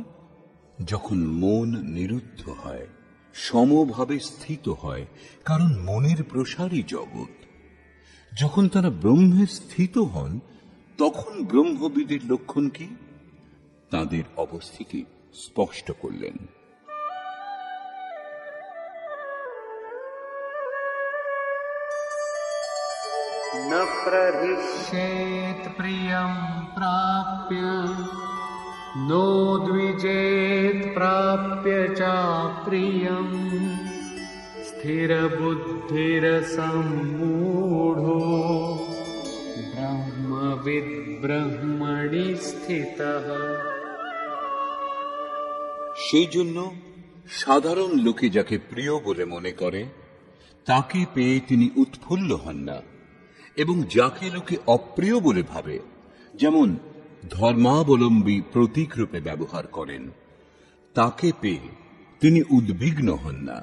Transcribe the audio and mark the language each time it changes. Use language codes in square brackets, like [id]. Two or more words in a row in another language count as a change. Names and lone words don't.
[bn] যখন মন নিরুদ্ধ হয়, সমভাবে স্থিত হয়, কারণ মনের প্রসারই জগৎ। যখন তারা ব্রহ্মে স্থিত হন, তখন ব্রহ্মবিদের লক্ষণ কি? তাদের অবস্থিতি স্পষ্ট করলেন। [sa] न प्रहिष्येत् प्रियं प्राप्य नो द्विजेत् प्राप्य चाप्रियम् स्थिरबुद्धिरसम्मूढो ब्रह्मविद् ब्रह्मणि स्थितः। [bn] সেই জন্য সাধারণ লোকে যাকে প্রিয় বলে মনে করে, তাকে পেয়ে তিনি উৎফুল্ল হন না, এবং যাকে লোকে অপ্রিয় বলে ভাবে, যেমন ধর্মাবলম্বী প্রতীক রূপে ব্যবহার করেন, তাকে পেয়ে তিনি উদ্বিগ্ন হন না।